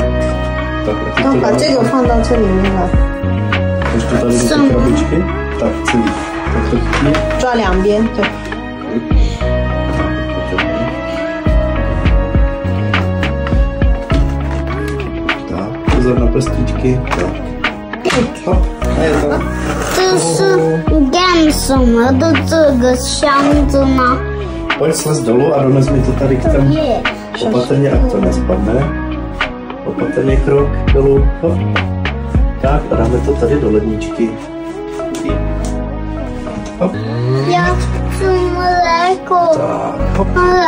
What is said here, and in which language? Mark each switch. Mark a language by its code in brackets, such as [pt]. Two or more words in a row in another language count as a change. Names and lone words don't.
[cs] Tak, [zh] 把这个放到这里面来， [cs] ještě tady do té krabičky. Tak, celý. Tak to chytni. [zh] 抓两边，对。 [cs] Tak, pozor na prstíčky. Tak. Hop, a je to. [zh] 这是干什么的这个箱子呢？ [cs] Pojď slez dolů a dones mi to tady k tam. Opatrně, ať to nespadne. Opatrně krok dolů. Hop. Tak a dáme to tady do ledničky. Hop. Já chci mléko. Tak, hop.